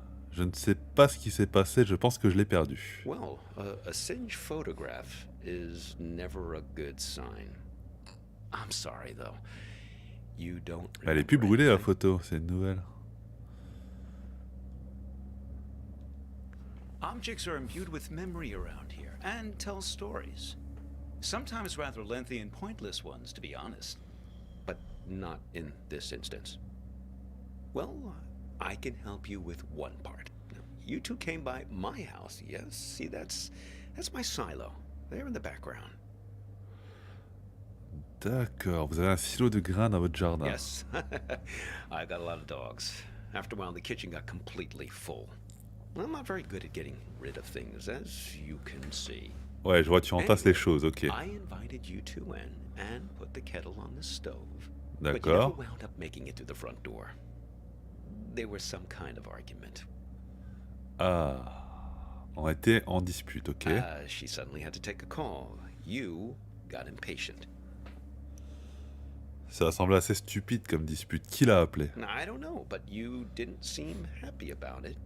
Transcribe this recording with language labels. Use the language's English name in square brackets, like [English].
[French] Je ne sais pas ce qui s'est passé, je pense que je l'ai perdu. [English] Well, a singed photograph is never a good sign. I'm sorry, though. You don't [French] Elle est plus [English] remember [French] brûlée la [English] anything? [French] photo, c'est une nouvelle. [English] Objects are imbued with memory around here and tell stories. Sometimes rather lengthy and pointless ones, to be honest. But not in this instance. Well, I can help you with one part. You two came by my house, yes? See, that's my silo. There in the background. [French] D'accord, vous avez un silo de grains dans votre jardin. [English] Yes, I got a lot of dogs. After a while, the kitchen got completely full. I'm not very good at getting rid of things, as you can see. [French] Ouais, je vois, tu entasses les choses, ok. [English] I invited you two in and put the kettle on the stove. But you never [French] D'accord. [English] wound up making it through the front door. There was some kind of argument. [French] Ah, on était en dispute, ok. [English] She suddenly had to take a call. You got impatient. [French] Ça semble assez stupide comme dispute. Qui l'a appelé? [English] Now, I don't know, but you didn't seem happy about it.